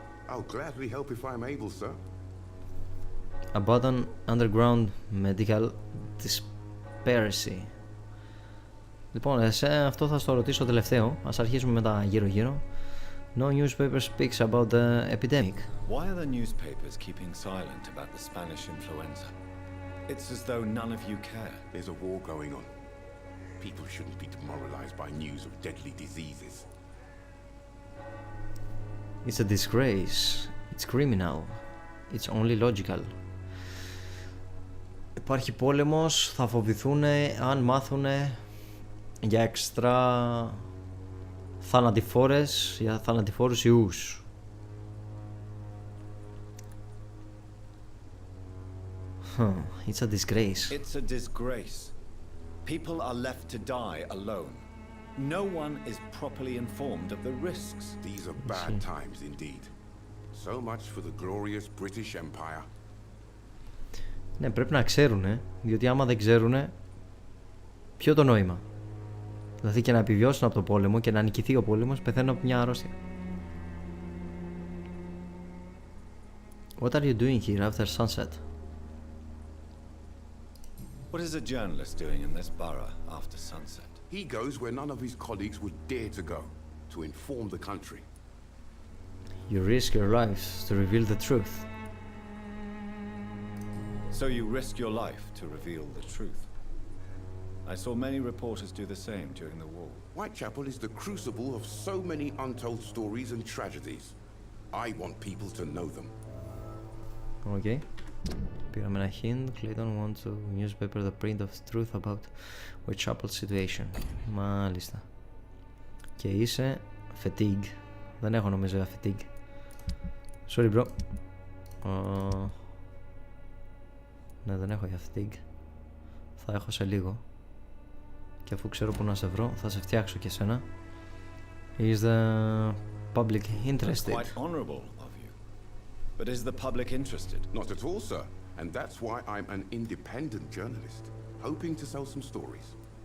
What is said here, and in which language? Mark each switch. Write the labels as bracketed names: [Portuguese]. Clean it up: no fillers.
[English] I'll gladly help if I'm able, sir. About an underground medical disparity. [Greek] Λοιπόν, αυτό θα στο ρωτήσω τελευταίο. Ας αρχίσουμε με τα γύρω-γύρω. [English] No newspaper speaks about the epidemic. Why are the newspapers keeping silent about the Spanish influenza? It's as though none of you care. There's a war going on. People shouldn't be demoralized by news of deadly diseases. It's a disgrace. It's criminal. It's only logical. [Greek] Υπάρχει πόλεμος, θα φοβηθούν αν μάθουν για έξτρα θανατηφόρες, για θανατηφόρους ιούς. [English] It's a disgrace. It's a disgrace. People are left to die alone. No one is properly informed of the risks. These are bad times indeed. So much for the glorious British Empire. [Greek] Ναι, πρέπει να ξέρουν, διότι άμα δεν ξέρουν, ποιο το νόημα? Δηλαδή και να επιβιώσουν από το πόλεμο και να νικηθεί ο πόλεμος, πεθαίνουν από μια αρρώστια. [English] What are you doing here after sunset? What is a journalist doing in this borough after sunset? He goes where none of his colleagues would dare to go, to inform the country. You risk your lives to reveal the truth. So you risk your life to reveal the truth. I saw many reporters do the same during the war. Whitechapel is the crucible of so many untold stories and tragedies. I want people to know them. Okay. [Greek] Πήραμε ένα hint. [English] Clayton wants to newspaper the print of truth about Whitechapel situation. [Greek] Μάλιστα. Και είσαι fatigue. Δεν έχω νομίζω για fatigue. [English] Sorry bro. [Greek] Ναι, δεν έχω για fatigue. Θα έχω σε λίγο. Και αφού ξέρω που να σε βρω, θα σε φτιάξω και εσένα. [English] Is the public interested? That's quite honorable of you. But is the public interested? Not at all, sir. And that's why I'm an independent journalist, hoping to sell some stories.